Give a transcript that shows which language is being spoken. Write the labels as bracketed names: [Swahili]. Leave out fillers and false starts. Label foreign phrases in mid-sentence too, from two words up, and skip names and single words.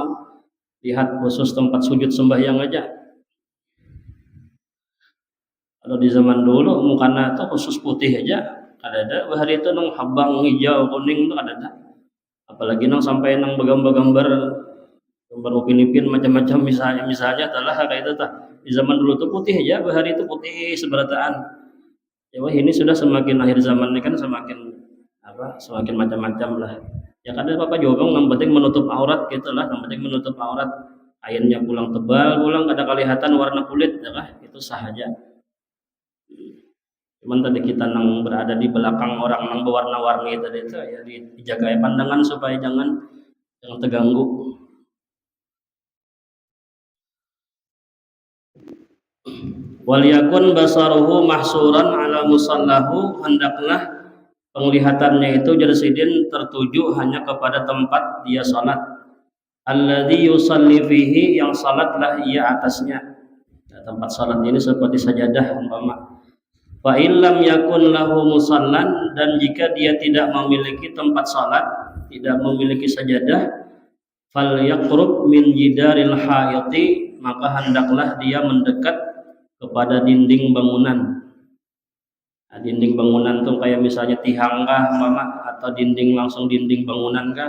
[Banjar] Lihat khusus tempat sujud sembahyang aja. Kalau di zaman dulu mukana itu khusus putih aja, ada hari itu nang habang hijau kuning itu ada. Apalagi nang sampai nang gambar-gambar Upin-Ipin macam-macam misalnya telah kayak itu tah. Di zaman dulu tuh putih aja, hari itu putih seberataan. [Indonesian] Ya wah ini sudah semakin akhir zaman ini kan semakin macam-macam lah. Ya kan Bapak jawab yang penting menutup aurat gitulah, yang penting menutup aurat. [Banjar] Kainnya pulang tebal, pulang kada kelihatan warna kulit ya kah? [Indonesian] Itu sah aja. [Banjar] Cuman tadi kita nang berada di belakang orang nang berwarna-warni tadi itu ya dijaga pandangan supaya jangan terganggu. [Arabic] وليكن بصره محصورا على مصلاه, [Indonesian] hendaklah penglihatannya itu jersidin tertuju hanya kepada tempat dia salat. [Arabic] الذي يصلي فيه, [Indonesian] yang salatlah ia atasnya. Nah, tempat salat ini seperti sajadah umpama. [Arabic] فإن لم يكن له مصلى, [Indonesian] dan jika dia tidak memiliki tempat salat, tidak memiliki sajadah, [Arabic] فليقرب من جدار الحائط, [Indonesian] maka hendaklah dia mendekat kepada dinding bangunan. [Banjar] Nah, dinding bangunan tuh kayak misalnya tihang kah mama, atau dinding langsung dinding bangunan kah.